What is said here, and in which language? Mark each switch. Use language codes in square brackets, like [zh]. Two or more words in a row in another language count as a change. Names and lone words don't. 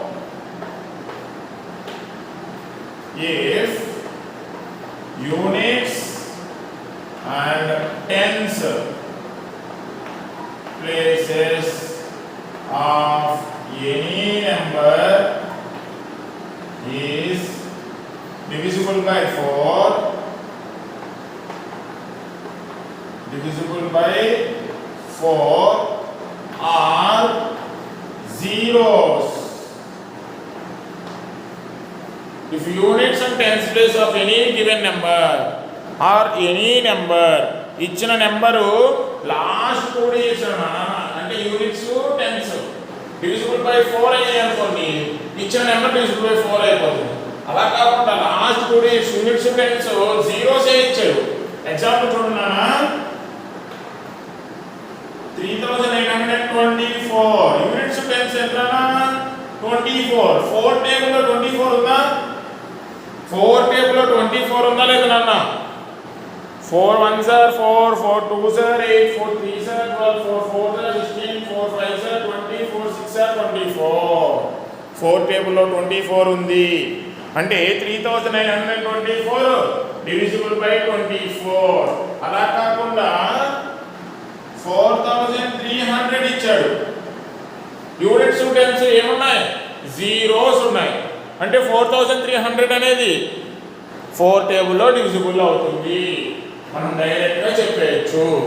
[en] if units and tens places of any number is divisible by 4 are zeros. If units and tens place of any given number or any number [te] ఇచ్చిన నెంబరు లాస్ట్ 2 digits అంటే యూనిట్స్ టెన్స్ డివిజిబుల్ బై 4 అయ్యాయి అనుకోండి. ఇచ్చిన నెంబర్ [en] divisible by 4 [te] అయిపోతుంది. అలా కాకుండా [en] last 2 digits units tens zeros [te] ఇచ్చారు. ఎగ్జాంపుల్ చూడండి నాన్న 124 [en] units tens [te] ఎంతనా 24 4 టేబుల్ లో 24 ఉందా 4 టేబుల్ లో 24 ఉందా లేదా నాన్న [en] 4 1s are 4 4 2s are 8 4 3s are 12 4 4s are 16 4 5s are 20 4 6s are 24 [te] 4 టేబుల్ లో 24 ఉంది అంటే 3924 [en] divisible by 24 [te] అలా కాకుండా 4300 ఇచ్చాడు [en] units tens [te] ఏమున్నాయి జీరోస్ ఉన్నాయి అంటే 4300 అనేది 4 టేబుల్లో డివిజిబుల్ అవుతుంది మనం డైరెక్ట్గా చెప్పేయచ్చు